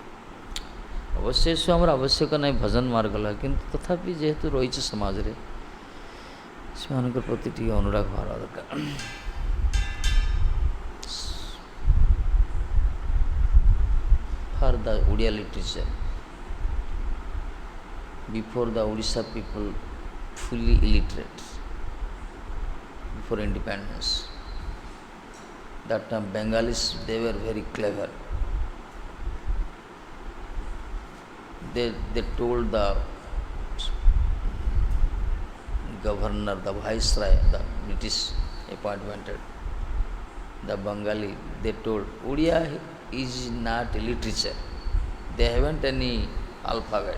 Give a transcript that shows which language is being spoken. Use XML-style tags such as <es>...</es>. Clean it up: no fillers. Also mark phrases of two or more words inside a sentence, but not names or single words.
<or>ଅବଶ୍ୟ ଏସବୁ ଆମର ଆବଶ୍ୟକ ନାହିଁ, ଭଜନ ମାର୍ଗ ଗଲା, କିନ୍ତୁ ତଥାପି ଯେହେତୁ ରହିଛି ସମାଜରେ, ସେମାନଙ୍କ ପ୍ରତି ଟିକେ ଅନୁରାଗ ହେବା ଦରକାର।</or> <en>For the Odia literature, before the Odisha people fully illiterate, before independence, that time Bengalis, they were very clever. They told the governor, the viceroy, the British appointed, the Bengali, they told Odia is not a literature, they haven't any alphabet.</en>